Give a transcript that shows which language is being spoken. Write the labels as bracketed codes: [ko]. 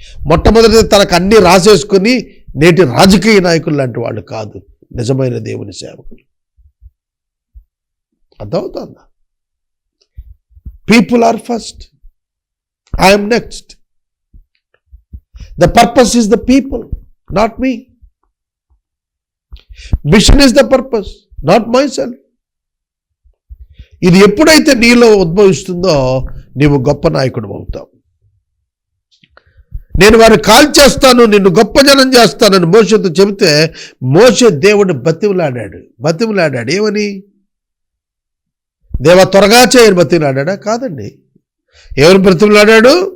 [te] మొట్టమొదటి తనకు అన్ని రాసేసుకుని నేటి రాజకీయ నాయకులు లాంటి వాళ్ళు కాదు నిజమైన దేవుని సేవకులు. అర్థమవుతుందా? [en] People are first, I am next. The purpose is the people, not me. Mission is the purpose, not myself. [te] ఇది ఎప్పుడైతే నీలో ఉద్భవిస్తుందో నీవు గొప్ప నాయకుడు అవుతావు. నేను వారిని కాల్చేస్తాను, నిన్ను గొప్ప జనం చేస్తానని మోషేతో చెబితే మోషే దేవుడు బతిమలాడాడు. ఏమని? దేవా త్వరగా చేయని బతిమలాడా? కాదండి. ఎవరు బ్రతిమలాడాడు?